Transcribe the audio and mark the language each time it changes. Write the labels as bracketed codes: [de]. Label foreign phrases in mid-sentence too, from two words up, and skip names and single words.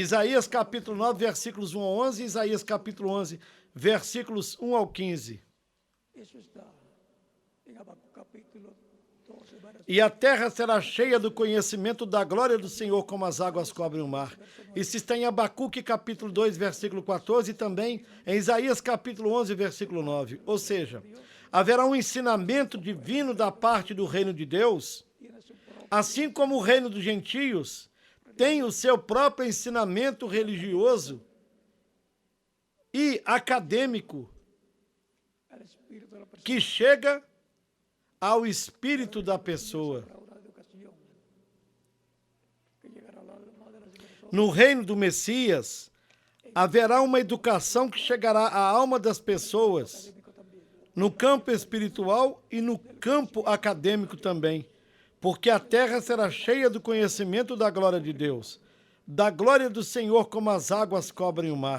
[pt] Isaías capítulo 9, versículos 1 ao 11, Isaías capítulo 11, versículos 1 ao 15. [es] Eso está en Habacuc capítulo 12, verso [pt] E a terra será cheia do conhecimento da glória do Senhor, como as águas cobrem o mar. Isso está em Abacuque capítulo 2, versículo 14, e também em Isaías capítulo 11, versículo 9. Ou seja, haverá um ensinamento divino da parte do reino de Deus, [es] tiene su propio [pt] assim como o reino dos gentios tem o seu próprio ensinamento religioso e acadêmico [es] al espíritu de la persona [pt] que chega ao espírito da pessoa. [es] para una educación [pt] no reino do Messias, haverá uma educação que chegará à alma das pessoas, no campo espiritual e no campo acadêmico também, porque a terra será cheia do conhecimento da glória de Deus, da glória do Senhor como as águas cobrem o mar.